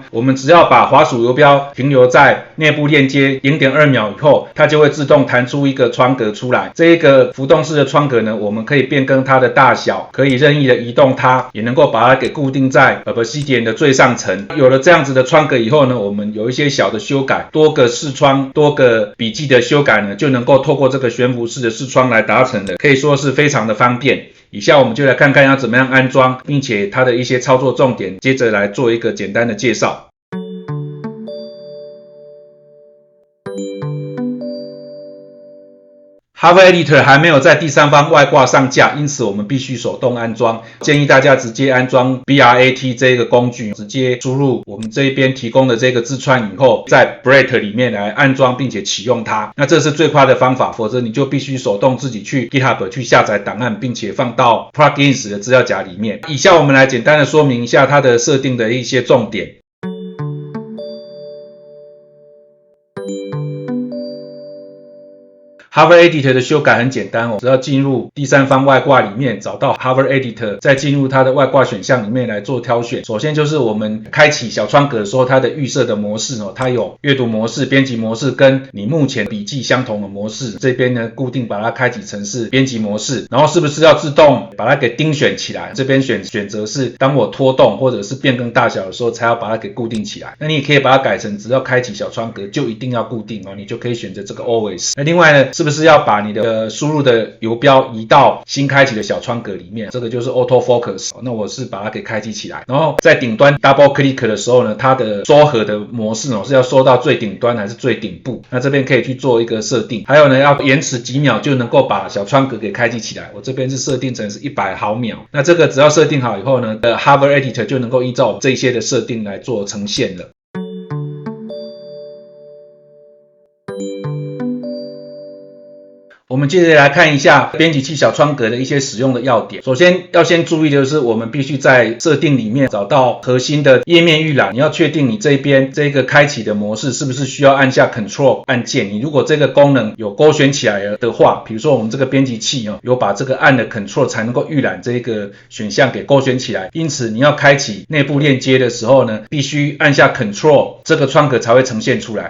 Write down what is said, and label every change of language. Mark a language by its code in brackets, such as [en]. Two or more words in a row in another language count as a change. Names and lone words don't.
[zh] 我們只要把滑鼠游標停留在內部鏈接 0.2 秒以後，它就會自動彈出一個窗格出來。這一個浮動式的窗格呢，我們可以變更它的大小，可以任意的移動它，也能夠把它給固定在Obsidian 的最上層。有了這樣子的窗格以後呢，我們有一些小的修改，多個視窗、多個筆記的修改呢，就能夠透過這個懸浮式的視窗來達成的，可以說是非常的方便。以下我們就來看看要怎麼樣安裝，並且它的一些操作重點，接着来做一個簡單的介紹。Hover Editor 還沒有在第三方外掛上架，因此我們必須手動安裝。建議大家直接安裝 BRAT 這個工具，直接輸入我們這邊提供的這個字串以後，在 Brat 裡面來安裝並且啟用它。那這是最快的方法，否則你就必須手動自己去 GitHub 去下載檔案，並且放到 Plugins 的資料夾裡面。以下我們來簡单的說明一下它的設定的一些重點。Hover Editor 的修改很簡單哦，只要進入第三方外掛裡面，找到 Hover Editor，再進入它的外掛選項裡面來做挑選。首先就是我們開啟小窗格的時候，它的預設的模式哦，它有閱讀模式、編輯模式跟你目前筆記相同的模式。這邊呢，固定把它開啟成是編輯模式，然後是不是要自動把它給釘選起來？這邊選擇是當我拖動或者是變更大小的時候，才要把它給固定起來。那你也可以把它改成只要開啟小窗格就一定要固定哦，你就可以選擇這個 Always。那另外呢，是不是要把你的輸入的游標移到新開啟的小窗格裡面？這個就是 [en] Auto Focus。 [zh] 那我是把它給開啟起來，然後在頂端 [en] Double Click [zh] 的時候呢，它的收合的模式是要收到最頂端還是最頂部？那這邊可以去做一個設定。還有呢，要延遲幾秒就能夠把小窗格給開啟起來。我這邊是設定成是100毫秒。那這個只要設定好以後呢 ，Hover Editor 就能夠依照這些的設定來做呈現了。我們接着來看一下編輯器小窗格的一些使用的要點。首先要先注意的就是，我們必須在設定裡面找到核心的頁面預覽。你要確定你這邊這個開啟的模式是不是需要按下 Ctrl 按鍵。你如果這個功能有勾選起來的話，比如說我們這個編輯器有把這個按了 Ctrl 才能夠預覽這個選項給勾選起來。因此你要開啟內部鏈接的時候呢，必須按下 Ctrl， 這個窗格才會呈現出來。